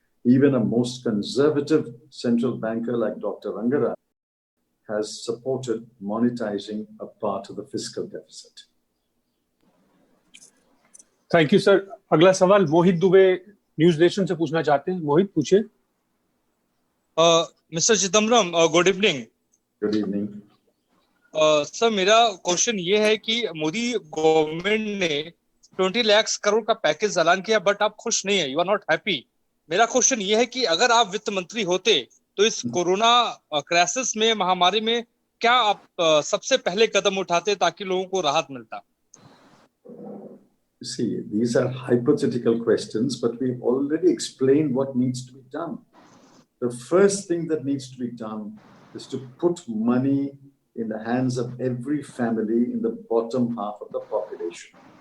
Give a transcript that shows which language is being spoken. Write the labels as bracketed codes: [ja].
[en] Even a most conservative central banker like Dr. Rangara has supported monetizing a part of the fiscal deficit. Thank you, sir. [hi] अगला सवाल मोहित Dubey news nation से पूछना चाहते हैं. मोहित पूछिए. [en] Mr. Chidambaram, good evening. Good evening. [hi] Sir मेरा question ये है कि मोदी गवर्नमेंट ने 20 लाख करोड़ का पैकेज ऐलान किया, बट आप खुश नहीं है, [en] You are not happy. [hi] मेरा क्वेश्चन ये है कि अगर आप वित्त मंत्री होते तो इस कोरोना क्राइसिस में, महामारी में, क्या आप सबसे पहले कदम उठाते ताकि लोगों को राहत मिलता? [en] See, these are hypothetical questions, but we've already explained what needs to be done. The first thing that needs to be done is to put money in the hands of every family in the bottom half of the population.